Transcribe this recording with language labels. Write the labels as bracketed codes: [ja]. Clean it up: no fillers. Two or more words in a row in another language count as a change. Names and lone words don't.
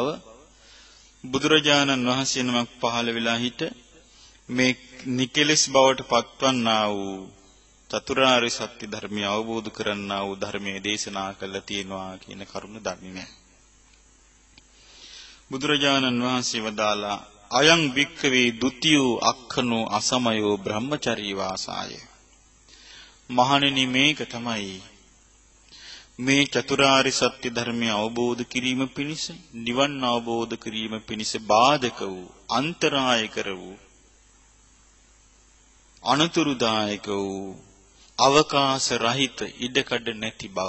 [si] බුදුරජාණන් වහන්සේ නමක් පහළ වෙලා හිට මේ නිකලස් බවට පත්වන්නා වූ චතුරාර්ය සත්‍ය ධර්මය අවබෝධ කරන්නා වූ ධර්මයේ දේශනා කළා තියෙනවා කියන කරුණ දන්නේ නැහැ. බුදුරජාණන් වහන්සේ වදාලා [pi] අයං වික්ඛවේ ဒ ුතියෝ අක්ඛනෝ අසමයෝ බ්‍රහ්මචර්ය වාසාය. [si] මහණෙනි මේක තමයි මේ චතුරාර්ය සත්‍ය ධර්මය අවබෝධ කිරීම පිණිස නිවන් අවබෝධ කිරීම පිණිස බාධක වූ අන්තරාය කර වූ අනතුරුදායක වූ අවකාශ රහිත ඉඩකඩ නැති බව.